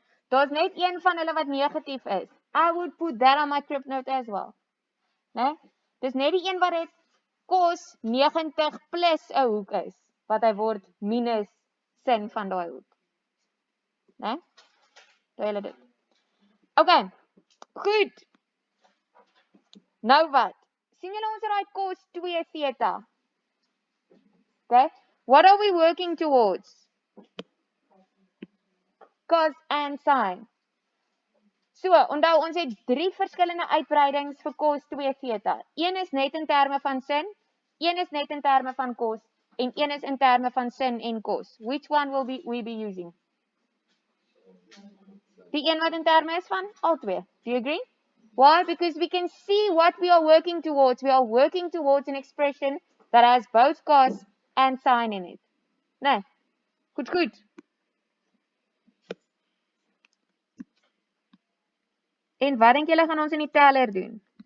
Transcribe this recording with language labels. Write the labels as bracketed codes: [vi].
[af] Daar's net een van hulle wat negatief is. [en] I would put that on my trip note as well. [af] Né? Dis net die een wat dit cos 90 plus 'n hoek is, wat hy word minus sin van daai hoek. Né? Daai hulle dit. Okay. Goed. Nou wat? Sien julle ons het daai cos 2 theta. Okay? [en] What are we working towards? Cos and sine. [af] So, onthou ons het 3 verskillende uitbreidings vir cos 2 theta. Een is net in terme van sin, een is net in terme van cos en een is in terme van sin en cos. [en] Which one will we be using? [af] Die een wat in terme is van al twee. [en] Do you agree? Why? Because we can see what we are working towards. We are working towards an expression that has both cos and sine in it. [af] Nee. Goed. En wat dink julle gaan ons in die teller doen?